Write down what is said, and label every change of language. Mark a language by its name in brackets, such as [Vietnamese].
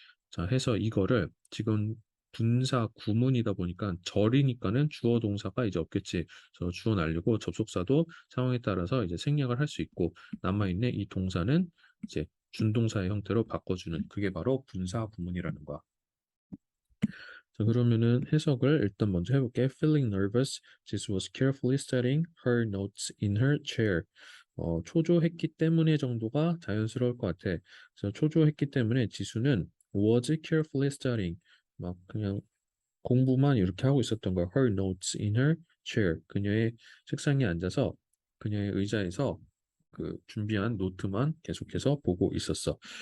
[Korean] 자, 해서 이거를 지금 분사 구문이다 보니까 절이니까는 주어 동사가 이제 없겠지. 그래서 주어 날리고 접속사도 상황에 따라서 이제 생략을 할 수 있고 남아있는 이 동사는 이제 준동사의 형태로 바꿔주는 그게 바로 분사 구문이라는 거야. 자, 그러면은 해석을 일단 먼저 해볼게. [English] Feeling nervous, Jis was carefully studying her notes in her chair. [Korean] 초조했기 때문에 정도가 자연스러울 것 같아. 그래서 초조했기 때문에 지수는 [English] was carefully studying. [Korean] 막 그냥 공부만 이렇게 하고 있었던 거야. [English] Her notes in her chair. [Korean] 그녀의 책상에 앉아서 그녀의 의자에서 그 준비한 노트만 계속해서 보고 있었어.